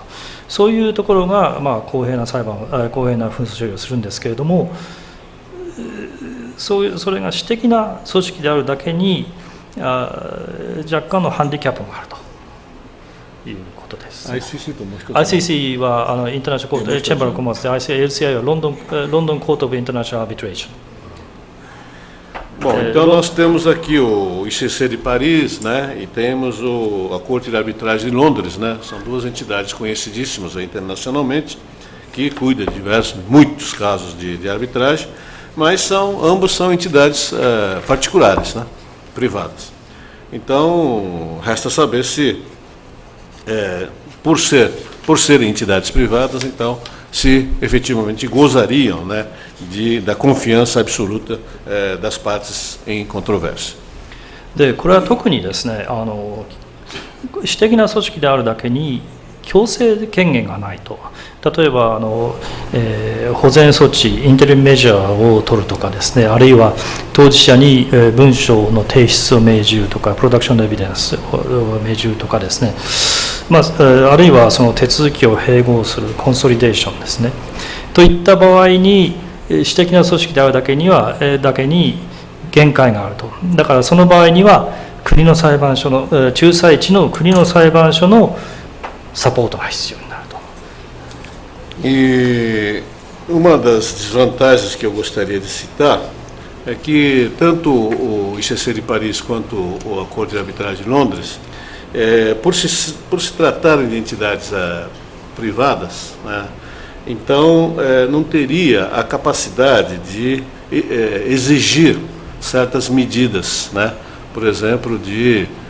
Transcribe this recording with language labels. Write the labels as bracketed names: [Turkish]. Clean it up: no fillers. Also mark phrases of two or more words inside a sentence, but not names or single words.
[Japanese] そういうところが、公平な紛争処理をするんですけれども、それが私的な組織であるだけに若干のハンディキャップがあるということです。ICC はインターナショナルコート、チェンバーのコマースで、LCI はロンドンコート・オブ・インターナショナル・アービトレーション。 [Portuguese] Bom, então nós temos aqui o ICC de Paris, né, e temos a Corte de Arbitragem de Londres, né, são 2 entidades conhecidíssimas internacionalmente, que cuidam de muitos casos de arbitragem, mas ambos são entidades particulares, né, privadas. Então, resta saber se, por serem entidades privadas, então, se efetivamente gozariam, né, da confiança absoluta das partes em controvérsia. [Japanese] でこれは特にですね、私的な組織であるだけに強制権限がないと。例えば保全措置、インテリメジャーを取るとかですね、あるいは当事者に文書の提出を命じるとか、 [English] production evidence [Japanese] を命じるとかですね、あるいはその手続きを併合するコンソリデーションですね、といった場合に私的な組織であるだけに限界があると。だからその場合には国の裁判所の仲裁地の国の裁判所のサポートが必要になると [Portuguese] E uma das desvantagens que eu gostaria de citar é que tanto o ICC de Paris quanto o Acordo de Arbitragem de Londres, por se tratar de entidades privadas, né, então não teria a capacidade de exigir certas medidas, né, por exemplo, de